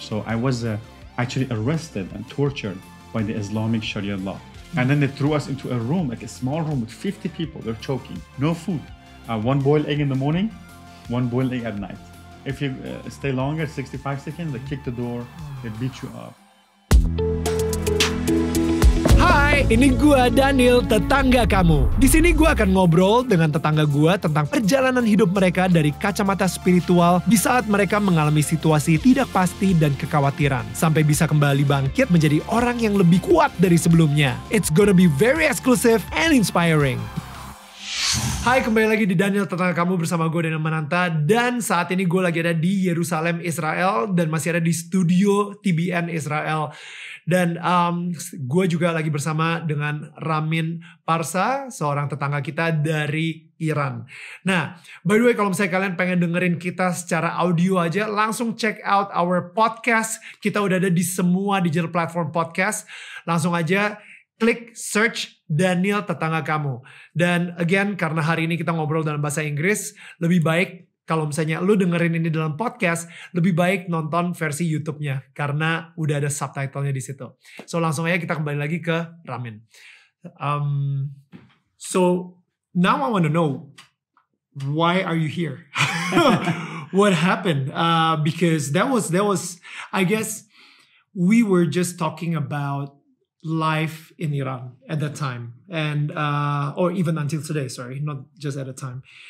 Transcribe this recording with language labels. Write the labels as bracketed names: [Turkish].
[English] So I was actually arrested and tortured by the Islamic Sharia law. And then they threw us into a room, like a small room with 50 people. They're choking, no food. One boiled egg in the morning, one boiled egg at night. If you stay longer, 65 seconds, they kick the door, they beat you up. [Indonesian] Hai, ini gua Daniel, tetangga kamu. Di sini gua akan ngobrol dengan tetangga gua tentang perjalanan hidup mereka dari kacamata spiritual di saat mereka mengalami situasi tidak pasti dan kekhawatiran, sampai bisa kembali bangkit menjadi orang yang lebih kuat dari sebelumnya. [English] It's gonna be very exclusive and inspiring. [Indonesian] Hai, kembali lagi di Daniel, tetangga kamu bersama gue Daniel Mananta. Dan saat ini gue lagi ada di Yerusalem, Israel. Dan masih ada di studio TBN Israel. Dan gue juga lagi bersama dengan Ramin Parsa, seorang tetangga kita dari Iran. Nah, [English] by the way, [Indonesian] kalau misalnya kalian pengen dengerin kita secara audio aja, langsung [English] check out our podcast. [Indonesian] Kita udah ada di semua digital platform podcast. Langsung aja klik search Daniel tetangga kamu. Dan [English] again, [Indonesian] karena hari ini kita ngobrol dalam bahasa Inggris, lebih baik kalau misalnya lu dengerin ini dalam podcast, lebih baik nonton versi YouTube-nya karena udah ada subtitlenya di situ. So langsung aja kita kembali lagi ke Ramin. [English] So now I want to know, why are you here? What happened? Because that was I guess we were just talking about life in Iran at that time, and or even until today, sorry, not just at a time.